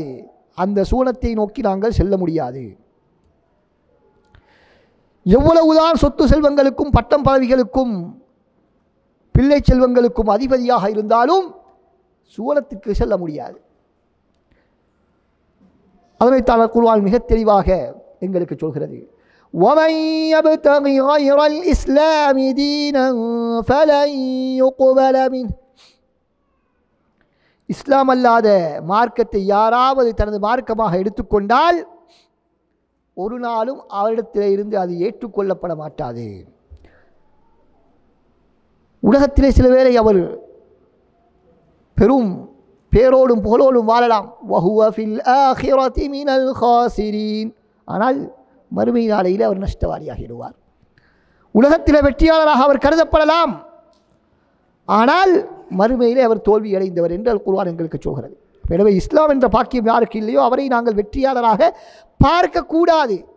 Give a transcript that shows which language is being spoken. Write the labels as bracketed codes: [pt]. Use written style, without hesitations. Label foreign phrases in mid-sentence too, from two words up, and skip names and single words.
[ta] அந்த சுவனத்தை நோக்கி நாங்கள் செல்ல முடியாது. எவ்வளவுதான் சொத்து செல்வங்களுக்கும் பட்டம் பதவிகளுக்கும் பிள்ளை செல்வங்களுக்கும் அதிபதியாக இருந்தாலும் சுவனத்துக்கு செல்ல முடியாது. அதனைத்தான் குர்ஆன் மிக தெளிவாக எங்களுக்கு சொல்கிறது, [ar] وَمَنْ يَبْتَغِ غَيْرَ الْإِسْلَامِ دِينًا فَلَنْ يُقْبَلَ مِنْهُ, [ta] இஸ்லாம் அல்லாத மார்க்கத்தை யாராவது தனது மார்க்கமாக எடுத்துக்கொண்டால் ஒரு நாளும் அவரிடத்தில் இருந்து அது ஏற்றுக்கொள்ளப்பட மாட்டாது. உலகத்திலே சில வேளை அவர் பெரும் பேரோடும் புகழோடும் வாழலாம், [ar] وَهُوَ فِي الْآخِرَةِ مِنَ الْخَاسِرِينَ, [ta] ஆனால் மறுமை நாளையில் அவர் நஷ்டவாளியாகிடுவார். உலகத்தில் வெற்றியாளராக அவர் கருதப்படலாம், ஆனால் மறுமையிலே அவர் தோல்வி அடைந்தவர் என்று அல் குர்ஆன் எங்களுக்கு சொல்கிறது. எனவே இஸ்லாம் என்ற பாக்கியம் யாருக்கு இல்லையோ அவரை நாங்கள் வெற்றியாளராக பார்க்கக்கூடாது.